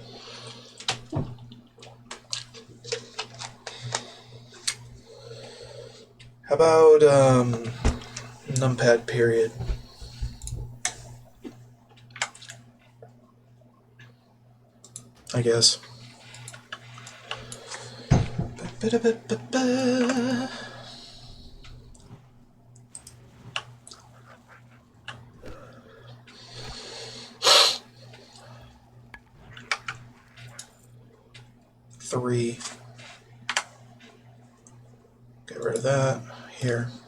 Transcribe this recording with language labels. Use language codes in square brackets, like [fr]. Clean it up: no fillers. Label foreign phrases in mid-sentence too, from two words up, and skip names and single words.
[en] How about numpad period? I guess. Ba-da-ba-ba-ba. Three. Get rid of that. Here.